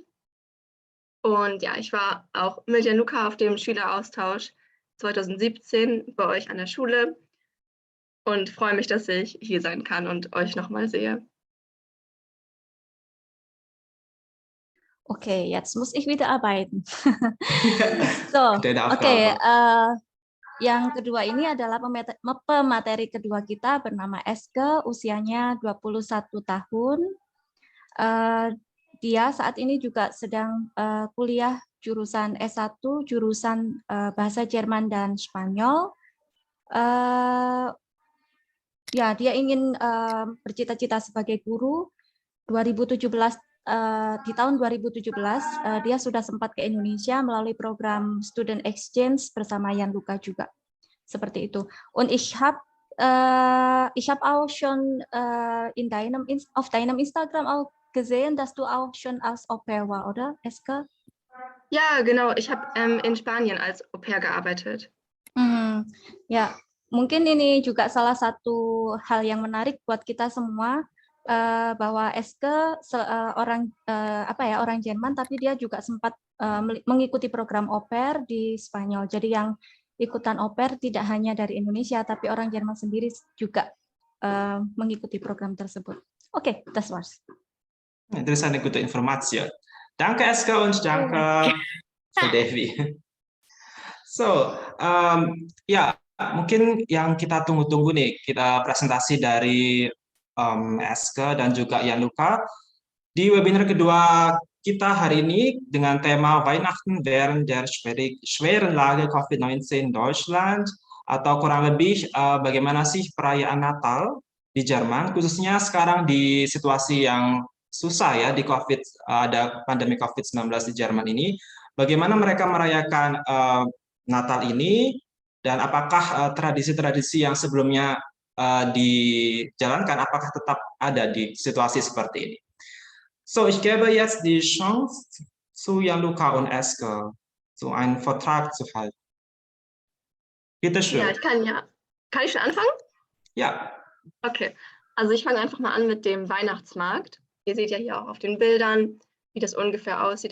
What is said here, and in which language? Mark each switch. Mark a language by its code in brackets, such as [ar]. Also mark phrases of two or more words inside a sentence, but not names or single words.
[de] Und ja, ich war auch mit Jan-Luca auf dem Schüleraustausch 2017 bei euch an der Schule und freue mich, dass ich hier sein kann und euch nochmal sehe. Okay, jetzt muss ich wieder arbeiten. So, Deine [id] oke. [de] Aufgabe. [id] Yang kedua ini adalah pemateri kedua kita bernama Eske, usianya 21 tahun. Dia saat ini juga sedang kuliah jurusan S1, jurusan Bahasa Jerman dan Spanyol. Ya, dia ingin bercita-cita sebagai guru. 2017 di tahun 2017 dia sudah sempat ke Indonesia melalui program [en] Student Exchange [id] bersama Jan-Luca juga. Seperti itu. [de] Und ich habe auch schon auf deinem Instagram auch gesehen, dass du auch schon als Au-pair war, oder, Eske? Ja, genau. Ich habe in Spanien als Au-pair gearbeitet. [id] Ya, mungkin ini juga salah satu hal yang menarik buat kita semua, bahwa Eske orang Jerman, tapi dia juga sempat mengikuti program au-pair di Spanyol. Jadi yang ikutan au-pair tidak hanya dari Indonesia, tapi orang Jerman sendiri juga mengikuti program tersebut. Oke, [de] das war's. Das ist eine gute Information. Danke, Eske, und danke, Frau Devi. So, [id] ya, mungkin yang kita tunggu-tunggu nih, kita presentasi dari Eske dan juga Jan-Luca di webinar kedua kita hari ini dengan tema [de] Weihnachten während der schweren Lage COVID-19 in Deutschland, [id] atau kurang lebih bagaimana sih perayaan Natal di Jerman, khususnya sekarang di situasi yang susah ya, di ada pandemi COVID-19 di Jerman ini. Bagaimana mereka merayakan Natal ini, dan apakah tradisi-tradisi yang sebelumnya dijalankan, apakah tetap ada di situasi seperti ini. [de] So, ich gebe jetzt die Chance zu Jan-Luca und Eske, so einen Vortrag zu halten. Bitte schön. Ja, kann ich schon anfangen? Ja. Okay, also ich fange einfach mal an mit dem Weihnachtsmarkt. Ihr seht ja hier auch auf den Bildern, wie das ungefähr aussieht.